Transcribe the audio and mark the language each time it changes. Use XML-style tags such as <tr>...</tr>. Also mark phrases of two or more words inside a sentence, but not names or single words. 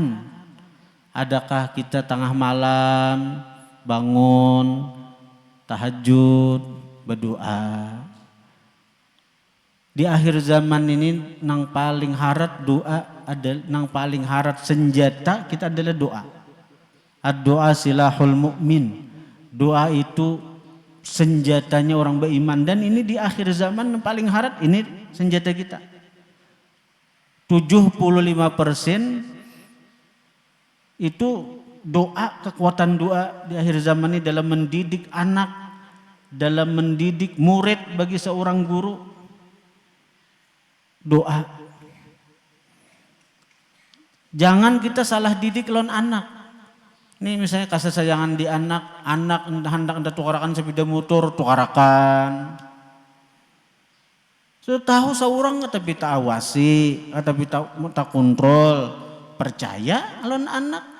<id>Doakan Adakah kita tengah malam bangun tahajud berdoa?</id> <bjn>Di akhir zaman ini nang paling harat doa ada, nang paling harat senjata kita adalah doa.</bjn> <ar>Ad-doa silahul mu'min.</ar> <id>Doa itu senjatanya orang beriman, dan ini di akhir zaman yang paling harat ini senjata kita. 75% itu doa, kekuatan doa di akhir zaman ini dalam mendidik anak, dalam mendidik murid bagi seorang guru. Doa. Jangan kita salah didik lawan anak.</id> <bjn>Nih misalnya kasih sayangan di anak hendak tukarakan sepeda motor, tukarakan.</bjn> <id>Sudah tahu seorang tapi tak awasi, tapi tak kontrol, percaya lawan anak.</id>